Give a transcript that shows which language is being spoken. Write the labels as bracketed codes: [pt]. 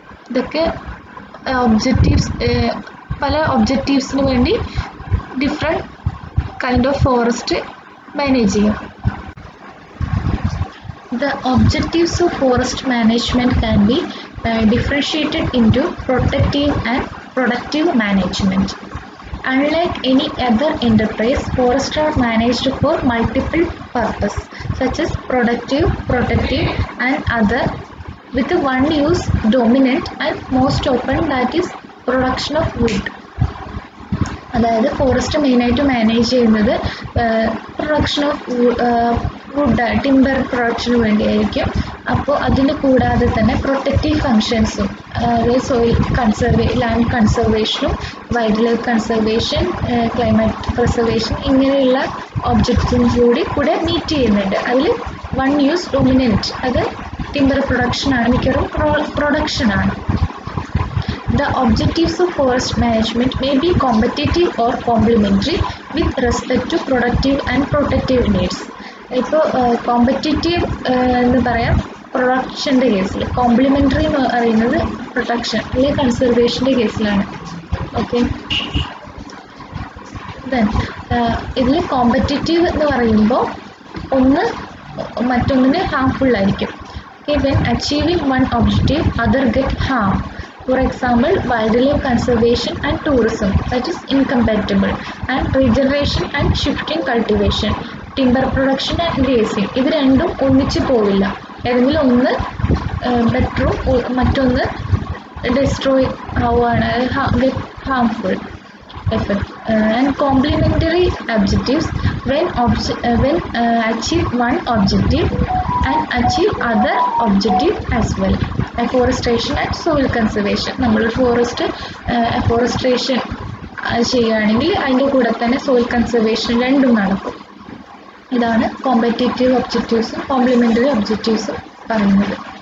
[ml] ഇതൊക്കെ ഒബ്ജക്റ്റീവ്സ്, പല ഒബ്ജക്റ്റീവ്സിന് വേണ്ടി different kind of forest manage ചെയ്യും. [en] The objectives of forest management can be differentiated into protective and productive management. Unlike any other enterprise, forests are managed for multiple purposes such as productive, protective and other, with one use dominant and most often, that is production of wood. [ml] അതായത് forest മെയിനായിട്ട് manage ചെയ്യുന്നത് production of wood, timber production വേണ്ടിയായിരിക്കും. അപ്പോൾ അതിന് കൂടാതെ തന്നെ protective ഫങ്ഷൻസും, അതായത് land കൺസർവേഷനും wild life conservation, climate preservation ഇങ്ങനെയുള്ള ഒബ്ജക്റ്റും കൂടെ മീറ്റ് ചെയ്യുന്നുണ്ട്. അതിൽ [en] one use dominant, [ml] അത് ടിമ്പർ പ്രൊഡക്ഷനാണ്, മിക്കവാറും പ്രൊഡക്ഷനാണ്. [en] The objectives of forest management may be competitive or complementary with respect to productive and protective needs. [ml] ഇപ്പോൾ കോമ്പറ്റേറ്റീവ് എന്ന് പറയാം പ്രൊഡക്ഷൻ്റെ കേസിൽ, കോംപ്ലിമെൻ്ററി എന്ന് പറയുന്നത് പ്രൊട്ടക്ഷൻ അല്ലെങ്കിൽ കൺസർവേഷൻ്റെ കേസിലാണ്. ഓക്കെ, ദെൻ ഇതിൽ കോമ്പറ്റേറ്റീവ് എന്ന് പറയുമ്പോൾ ഒന്ന് മറ്റൊന്നിന് ഹാംഫുൾ ആയിരിക്കും. [en] Okay, when achieving one objective other get harm. For example, wildlife conservation and tourism, that is incompatible, and regeneration and shifting cultivation, timber production and grazing. [ml] ഇത് രണ്ടും ഒന്നിച്ച് പോവില്ല. ഏതെങ്കിലും ഒന്ന് ബെറ്ററും മറ്റൊന്ന് ഡിസ്ട്രോയ് ആവുകയാണ്, harmful effect. [en] And complementary objectives, when achieve one objective and achieve other objective as well. Afforestation and soil conservation, [ml] നമ്മൾ forest അഫോറസ്ട്രേഷൻ ചെയ്യുകയാണെങ്കിൽ അതിൻ്റെ കൂടെ തന്നെ സോയിൽ കൺസർവേഷൻ രണ്ടും നടക്കും. ഇതാണ് കോമ്പറ്റേറ്റീവ് ഒബ്ജക്റ്റീവ്സും കോംപ്ലിമെൻ്ററി ഒബ്ജക്റ്റീവ്സും പറയുന്നത്.